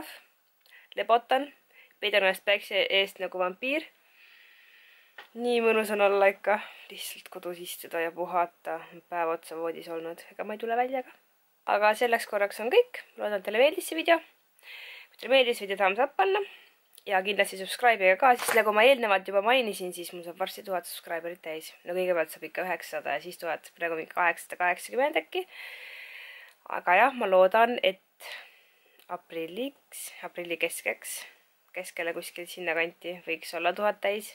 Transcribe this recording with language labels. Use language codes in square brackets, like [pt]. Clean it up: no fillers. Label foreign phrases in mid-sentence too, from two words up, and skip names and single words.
[et] Lebotan. Peidan ennast päikse eest nagu vampiir. Nii mõnus on olla ikka. Lihtsalt kodus istuda ja puhata. Päev otsa voodis olnud. Ega ma ei tule välja ka. Aga selleks korraks on kõik. Loodan, teile meeldis see video. Kui teile meeldis, video [en] thumbs up [et] panna. Ja kindlasti subscribe'iga ka, siis nagu ma eelnevalt juba mainisin, siis mul saab varsti 1000 subscriberit täis. No kõigepealt saab ikka 900 ja siis 1000, praegu mingi 880 äkki. Aga jah, ma loodan, et aprilli keskele kuskil sinna kanti võiks olla 1000 täis.